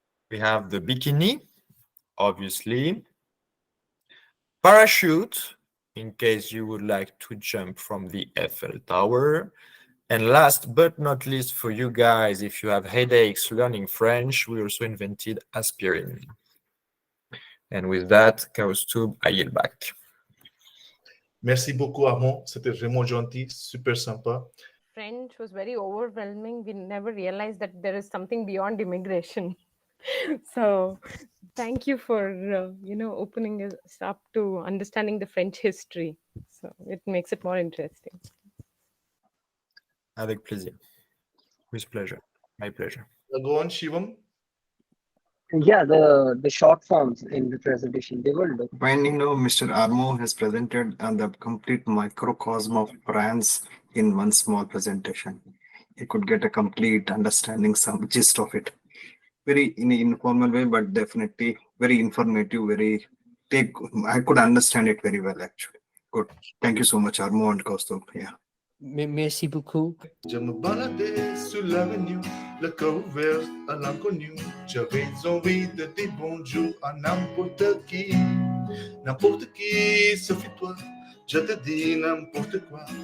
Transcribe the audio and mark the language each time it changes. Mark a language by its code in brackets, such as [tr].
[en] We have the bikini, obviously. Parachute, in case you would like to jump from the Eiffel Tower. And last but not least for you guys, if you have headaches learning French, we also invented aspirin. And with that, Kaustub, I yield back. [fr] Merci beaucoup, Armand. C'était vraiment gentil, super sympa. [en] French was very overwhelming. We never realized that there is something beyond immigration. So thank you for opening us up to understanding the French history. So it makes it more interesting. [fr] Avec plaisir. [en] With pleasure. My pleasure. Go on, Shivam. Yeah, the short forms in the presentation, they will do. When Mr. Armo has presented the complete microcosm of France in one small presentation, he could get a complete understanding, some gist of it. Very in an informal way, but definitely very informative. I could understand it very well actually. Good. Thank you so much, Armo and Kaustubh. Yeah. [fr] Merci beaucoup. Je me baladais sur l'avenue, le cœur ouvert à l'inconnu. J'avais envie de dire bonjour à n'importe qui. N'importe qui, sauf toi. Je te dis n'importe quoi.